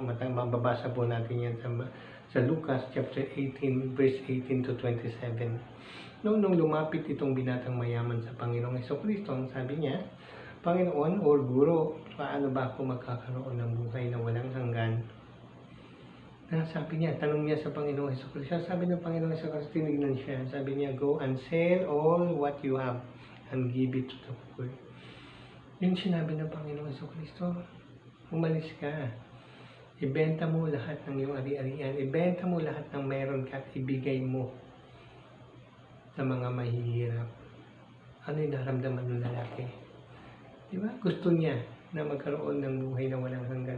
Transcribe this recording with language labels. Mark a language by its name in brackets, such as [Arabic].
[Filipino] Mababasa po natin yan sa Lucas chapter 18, verse 18 to 27. No, nung lumapit itong binatang mayaman sa Panginoong Jesucristo, ang sabi niya, "Panginoon o Guro, paano ba ako magkakaroon ng buhay na walang hanggan?" Sabi niya, tanong niya sa Panginoong Jesucristo. Sabi ng Panginoong Jesucristo, tinignan siya. [English] Sabi niya, "Go and sell all what you have and give it to the poor." [Filipino] Yung sinabi ng Panginoong Jesucristo, umalis ka. Ibenta mo lahat ng iyong ari-arian. Ibenta mo lahat ng meron ka at ibigay mo sa mga mahihirap. Ano yung naramdaman ng lalaki? Diba? Gusto niya na magkaroon ng buhay na walang hanggan.